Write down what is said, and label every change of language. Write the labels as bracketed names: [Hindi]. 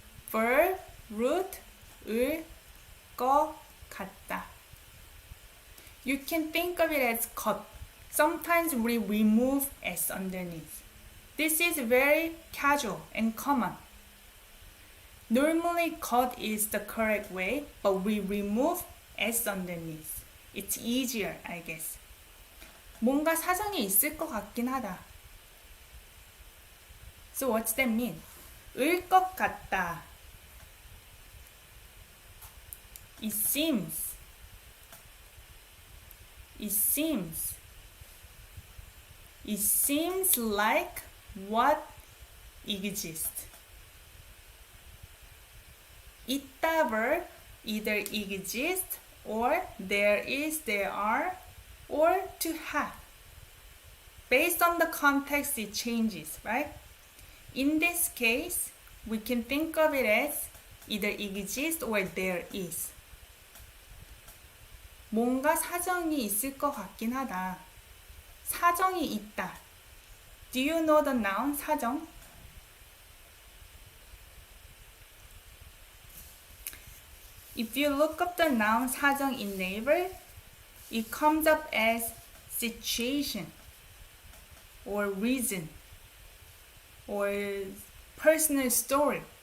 [English] Verb, root, [Korean] 을 것 같다. [English] You can think of it as cut. Sometimes we remove s underneath. This is very casual and common. Normally cut is the correct way, but we remove s underneath. It's easier, I guess. [Korean] 뭔가 사정이 있을 것 같긴 하다. [English] So what's that mean? [Korean] 을 것 같다. [English] It seems. It seems. It seems like what exists. 있다 verb either exist or there is, there are, or to have. Based on the context, it changes, right? In this case, we can think of it as either exist or there is. [Korean] 뭔가 사정이 있을 것 같긴 하다. 사정이 있다. [English] Do you know the noun 사정? If you look up the noun 사정 in Naver, it comes up as situation or reason or personal story.